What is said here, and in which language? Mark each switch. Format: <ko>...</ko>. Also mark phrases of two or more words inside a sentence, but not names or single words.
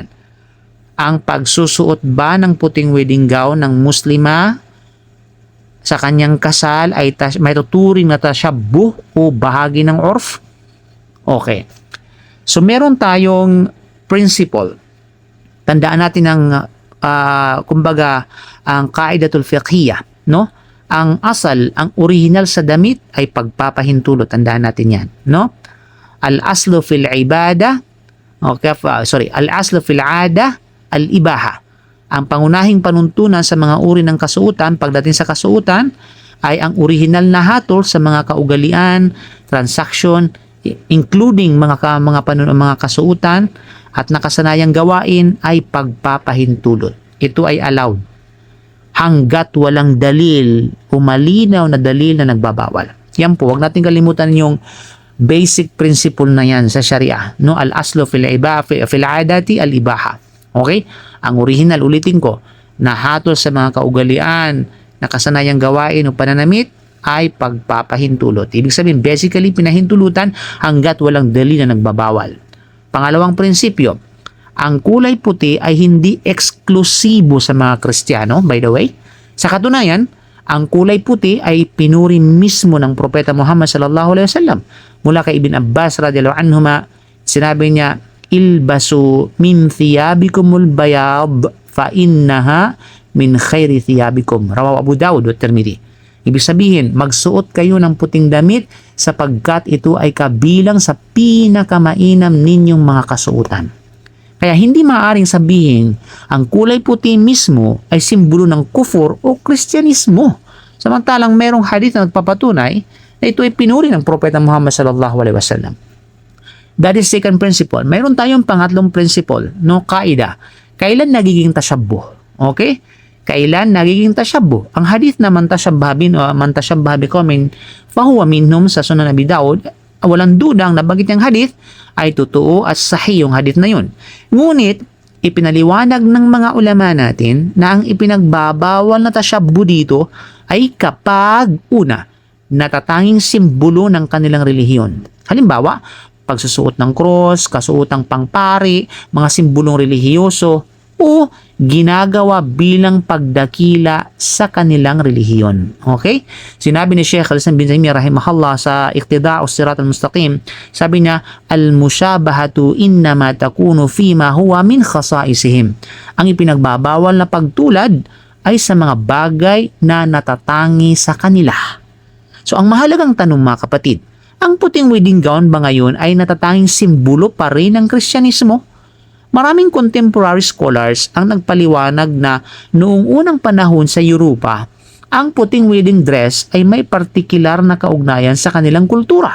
<tl>Ang pagsusuot ba ng puting</tl> <en>wedding gown</en> <tl>ng Muslima sa kanyang kasal ay may tuturing na tasyabuh o bahagi ng urf? Okay. So meron tayong principle. Tandaan natin ang kumbaga ang</tl> <ar>القاعدة الفقهية,</ar> <tl>no? Ang asal, ang original sa damit ay pagpapahintulot. Tandaan natin 'yan, no?</tl> <ar>الأصل في العبادة الأصل في العادة الإباحة.</ar> <tl>Ang pangunahing panuntunan sa mga uri ng kasuotan pagdating sa kasuotan ay ang original na hatol sa mga kaugalian, transaction, including mga kasuotan at nakasanayang gawain ay pagpapahintulot. Ito ay allowed hanggat walang dalil o malinaw na dalil na nagbabawal. Yan po, huwag natin kalimutan yung</tl> <en>basic principle</en> <tl>na yan sa Sharia, no?</tl> <ar>الأصل في العادات الإباحة.</ar> <tl>Okay? Ang original, ulitin ko, na hatol sa mga kaugalian, nakasanayang gawain o pananamit ay pagpapahintulot. Ibig sabihin, basically, pinahintulutan hanggat walang dalil na nagbabawal. Pangalawang prinsipyo, ang kulay puti ay hindi eksklusibo sa mga Kristiyano,</tl> <en>by the way.</en> <tl>Sa katunayan, ang kulay puti ay pinuri mismo ng Propeta Muhammad</tl> <ar>صلى الله عليه وسلم.</ar> <tl>Mula kay Ibn Abbas</tl> <ar>رضي الله عنهما,</ar> <tl>sinabi niya,</tl> <ar>البسوا من ثيابكم البياض فإنها من خير ثيابكم.</ar> <tl>Rawahu Abu Dawud at Tirmidhi. Ibig sabihin, magsuot kayo ng puting damit sapagkat ito ay kabilang sa pinakamainam ninyong mga kasuotan. Kaya hindi maaaring sabihin ang kulay puti mismo ay simbolo ng kufur o Kristyanismo. Samantalang merong hadith na nagpapatunay na ito ay pinuri ng Propeta Muhammad</tl> <ar>صلى الله عليه وسلم.</ar> <en>That is second principle.</en> <tl>Mayroon tayong pangatlong principle, no, kaida. Kailan nagiging tashabbuh? Okay? Kailan nagiging tashabbuh? Ang hadith na</tl> <ar>من تشبه بقوم فهو منهم</ar> <tl>sa Sunan Abi Dawud, walang duda ang nabanggit ng hadith ay totoo at sahih yung hadith na yun. Ngunit, ipinaliwanag ng mga ulama natin na ang ipinagbabawal na tashabbuh dito ay kapag una, natatanging simbolo ng kanilang relihiyon. Halimbawa, pagsusuot ng cross, kasuotang pangpari, mga simbolong relihiyoso, o ginagawa bilang pagdakila sa kanilang relihiyon. Okay? Sinabi ni Sheikh Al-Islam bin Taymiyyah rahimahullah sa Iqtida'us Sirat al-Mustaqim, sabi niya,</tl> <ar>المشابهة إنما تكون فيما هو من خصائصهم.</ar> <tl>Ang ipinagbabawal na pagtulad ay sa mga bagay na natatangi sa kanila. So, ang mahalagang tanong mga kapatid, ang puting</tl> <en>wedding gown</en> <tl>ba ngayon ay natatanging simbolo pa rin ng Kristyanismo? Maraming</tl> <en>contemporary scholars</en> <tl>ang nagpaliwanag na noong unang panahon sa Europa, ang puting</tl> <en>wedding dress</en> <tl>ay may partikular na kaugnayan sa kanilang kultura.</tl>